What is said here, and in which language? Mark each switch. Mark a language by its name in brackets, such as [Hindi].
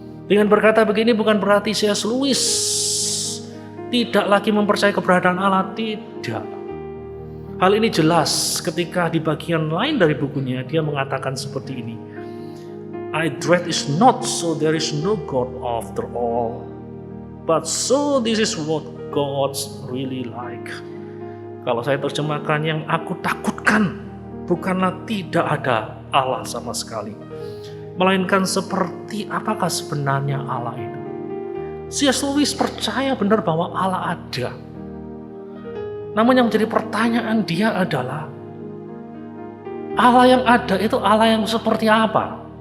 [Indonesian] Dengan berkata begini bukan berarti C.S. Lewis tidak lagi mempercayai keberadaan Allah, tidak. Hal ini jelas ketika di bagian lain dari bukunya dia mengatakan seperti ini. [English] "I dread is not so there is no God after all, but so this is what God's really like." [Indonesian] Kalau saya terjemahkan, yang aku takutkan bukanlah tidak ada Allah sama sekali, melainkan seperti apakah sebenarnya Allah itu. C.S. Lewis percaya benar bahwa Allah ada. Namun yang menjadi pertanyaan dia adalah, Allah yang ada itu Allah yang seperti apa?